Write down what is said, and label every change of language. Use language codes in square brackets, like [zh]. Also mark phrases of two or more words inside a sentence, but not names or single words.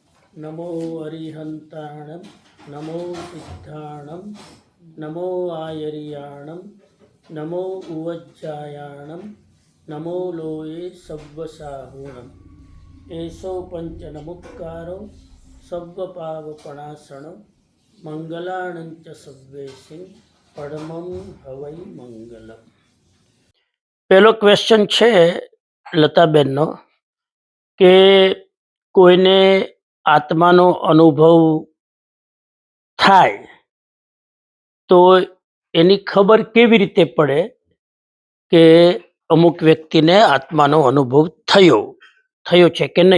[pra] नमो अरिहंताणं नमो सिद्धाणं नमो आयर्याणं नमो उवज्जायाणं नमो लोये सव्वसाहूणम् एषो पंचनमुक्कारो सव्वपावपणासनो मंगलाणंच सव्वेसिं परमं हवै मंगलम। [gu] પહેલો ક્વેશ્ચન છે લતાબેનનો કે કોઈને આત્માનો અનુભવ થાય તો એની ખબર કેવી રીતે પડે કે અમુક વ્યક્તિને આત્માનો અનુભવ થયો છે કે નહીં?